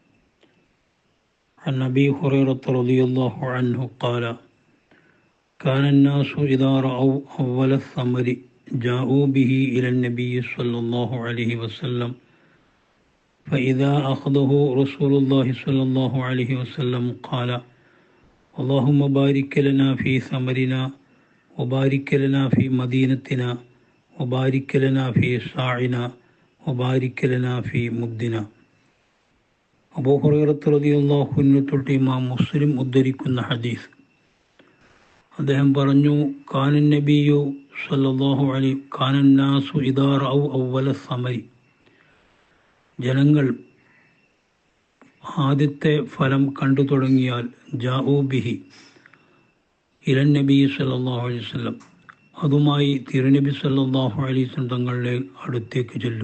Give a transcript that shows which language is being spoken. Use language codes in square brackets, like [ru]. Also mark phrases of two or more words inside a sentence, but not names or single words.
[ar] عن أبي هريرة رضي الله عنه قال: كان الناس إذا رأوا أول الثمر جاءوا به إلى النبي صلى الله عليه وسلم، فإذا أخذه رسول الله صلى الله عليه وسلم قال: اللهم بارك لنا في ثمرنا وبارك لنا في مدينتنا وبارك لنا في ساعنا وبارك لنا في مدنا. [ml] അബൂ ഹുറൈറ [ar] رضي الله عنه [ml] തൊട്ട് ഇമാം മുസ്ലിം ഉദ്ധരിക്കുന്ന ഹദീസ്. അദ്ദേഹം പറഞ്ഞു: [ar] كان النبي صلى الله عليه كان الناس إذا رأوا أول الثمر, [ml] ജനങ്ങൾ ആദ്യത്തെ ഫലം കണ്ടു തുടങ്ങിയാൽ [ar] جاءوا به إلى النبي صلى الله عليه وسلم, [ml] അതുമായി തിരുനബി [ar] صلى الله عليه وسلم [ml] തങ്ങളുടെ അടുത്തേക്ക് ചെല്ലും.